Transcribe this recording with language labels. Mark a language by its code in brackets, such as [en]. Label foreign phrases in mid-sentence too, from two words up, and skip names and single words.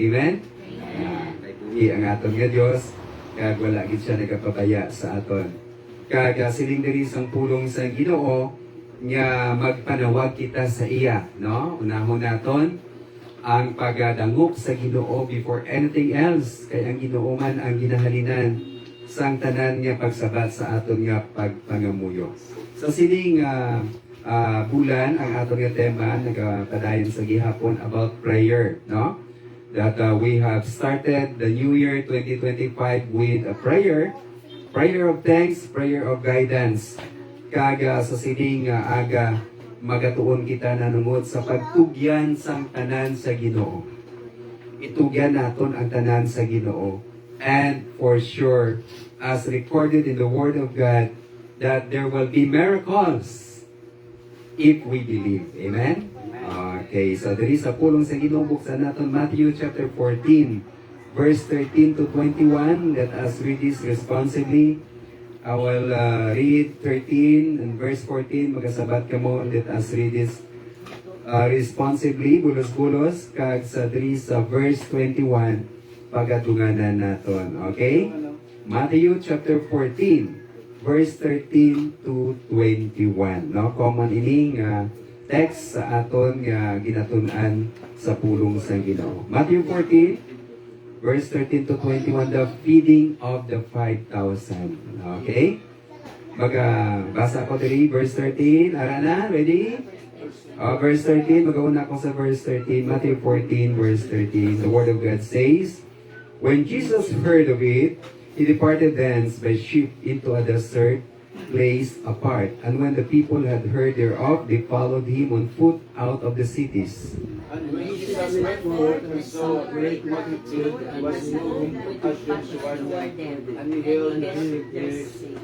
[en] Amen. [hil] Kay buhi ang aton nga Dios. Kag wala gid siya nagapabaya sa aton. Kag siling diri sang pulong sa Ginoo nga magpanawag kita sa iya, no? Unahon naton ang pagdangop sa Ginoo [en] before anything else. [hil] Kay ang Ginoo man ang ginahalinan sang tanan nga pagsabat sa aton nga pagpangamuyo. So sining bulan ang aton nga tema nagapadayon sa gihapon [en] about prayer, [hil] no? [en] That we have started the new year 2025 with a prayer of thanks, prayer of guidance. [hil] Kaga sa sining aga magatuon kita nanungod sa pagtugyan sang tanan sa Ginoo. Itugyan naton ang tanan sa Ginoo. [en] And for sure, as recorded in the Word of God, that there will be miracles if we believe. [hil] Amen? Okay, so diri sa pulong sa Ginoo buksan naton Matthew chapter 14 verse 13 to 21. [en] Let us read this responsibly. I will read 13 and verse 14. [hil] Magasabat kamo. [en] Let us read this responsibly. [hil] Bulos-bulos kag sa diri sa verse 21 pagatunganan naton. Okay? [en] Matthew chapter 14 verse 13 to 21. [hil] No, [en] common ining text [hil] sa aton nga ginatun-an sa pulong sa Ginoo. [en] Matthew 14 verse 13 to 21, the feeding of the 5,000. [hil] Okay? Basa ko diri verse 13. Ara na, ready? Verse 13, mag-una ko sa verse 13. [en] Matthew 14 verse 13. The Word of God says, when Jesus heard of it, he departed thence by ship into a desert place apart. And when the people had heard thereof, they followed him on foot out of the cities. And when Jesus went forth and saw a great multitude, and was moved with compassion toward them, and he healed their sick.